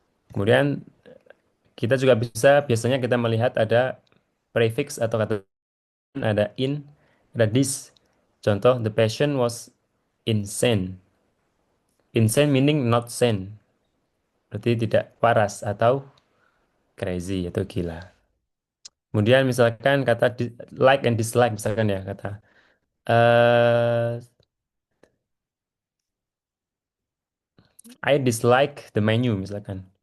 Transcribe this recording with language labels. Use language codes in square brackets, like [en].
[id] Kemudian kita juga bisa biasanya kita melihat ada prefix atau kata ada in, ada this. [en] Contoh, the patient was insane. Insane meaning not sane. [id] Berarti tidak waras atau crazy atau gila. Kemudian misalkan kata [en] like and dislike [id] misalkan ya kata eh [en] I dislike the menu [id] misalkan.